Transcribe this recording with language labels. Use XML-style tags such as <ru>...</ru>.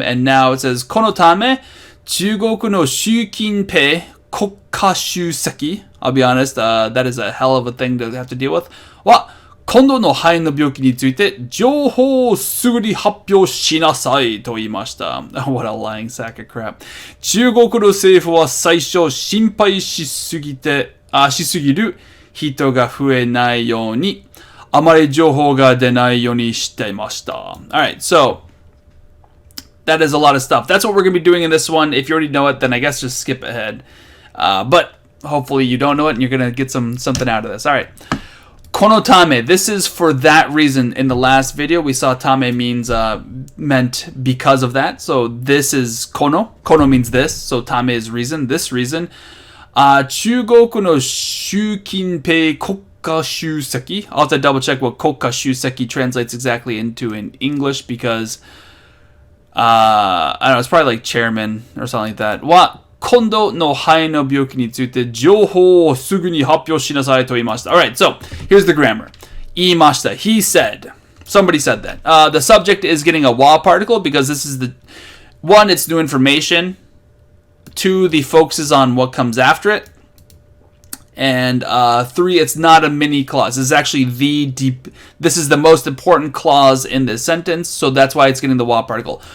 <en>And now it says,</en> <ja>このため 中国の習近平国家主席</ja> <en>I'll be honest, that is a hell of a thing to have to deal with</en> <ja>は今度の肺の病気について情報をすぐに発表しなさいと言いました</ja> <en>What a lying sack of crap</en> <ja>中国の政府は最初心配しすぎる人が増えないようにあまり情報が出ないようにしていました</ja> <en>Alright, so that is a lot of stuff. That's what we're going to be doing in this one. If you already know it, then I guess just skip ahead. But hopefully you don't know it and you're going to get something out of this. All right. Kono tame. This is for that reason. In the last video, we saw tame meant because of that. So this is kono. Kono means this. So tame is reason. This reason.</en> <ja>中国の習近平国家主席.</ja> <en>I'll have to double check what 国家主席 translates exactly into in English because I don't know, it's probably like chairman or something like that.</en> <ja>は今度の肺の病気について情報をすぐに発表しなさいと言いました.</ja> <en>Alright, so here's the grammar. 言いました.He said. Somebody said that. The subject is getting a wa particle because this is one, it's new information. Two, the focus is on what comes after it. And three, it's not a mini clause. This is actually this is the most important clause in this sentence, so that's why it's getting the wa particle.</en>